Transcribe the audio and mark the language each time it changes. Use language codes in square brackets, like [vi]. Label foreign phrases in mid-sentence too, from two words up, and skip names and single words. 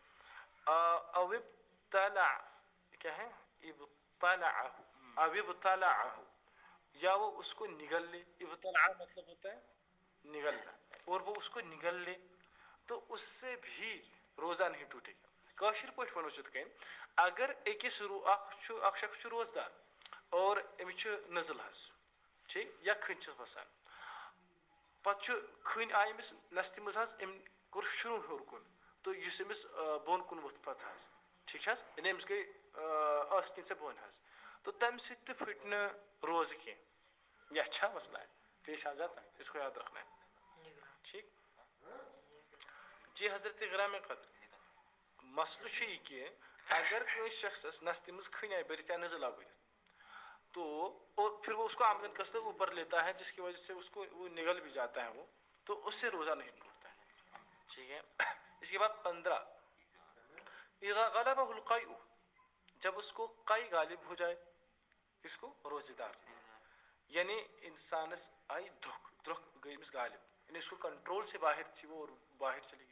[ar] او ابتلع, [ur] کیا ہے, ابتلعہ, [ar] او ابتلعہ, [ur] یا وہ اس کو نگل لے. ابتلع مطلب ہوتا ہے نگلنا, اور وہ اس کو نگل لے تو اس سے بھی روزہ نہیں ٹوٹے گا. [ks] کاشر پٲٹھۍ ونو چھُ کٔنۍ, اگر أکِس اکھ شخص چھُ روزدار اور أمِس چھُ نزل حظ, ٹھیک, یا کھٔنۍ چھَس بسان, پتہٕ چھُ کھٔنۍ آے أمِس نستہِ منٛز حظ, أمۍ کوٚر شروع ہیوٚر کُن تہٕ یُس أمِس بۄن کُن ووٚتھ پتہٕ حظ, ٹھیک چھِ حظ, یعنی أمِس گٔے ٲس کِنۍ ژےٚ بۄن حظ, تو تَمہِ سۭتۍ تہِ پھٕٹہِ نہٕ روزٕ کینٛہہ. [ur] یہ اچھا مسئلہ ہے, پیش آ جاتا ہے, اس کو یاد رکھنا ہے. [ks] ٹھیک, جی حضرت گرام قدر, مسئلہ چھُ یہِ کہِ اگر کٲنٛسہِ شخصس نستہِ منٛز کھٔنۍ آے بٔرِتھ یا نزل آو بٔرِتھ, [ur] تو اور پھر وہ اس کو [ar] آمدن قصدن [ur] اوپر لیتا ہے جس کی وجہ سے اس کو وہ نگل بھی جاتا ہے وہ, تو اس سے روزہ نہیں ٹوٹتا ہے. ٹھیک ہے, اس کے بعد 15, [ar] اذا غلبہ القیء, [ur] جب اس کو قی غالب ہو جائے, اس کو روزے دار, [ks] یعنی انسانس آئی دھرک گئی امس غالب, [ur] یعنی اس کو کنٹرول سے باہر تھی وہ اور باہر چلی گئی.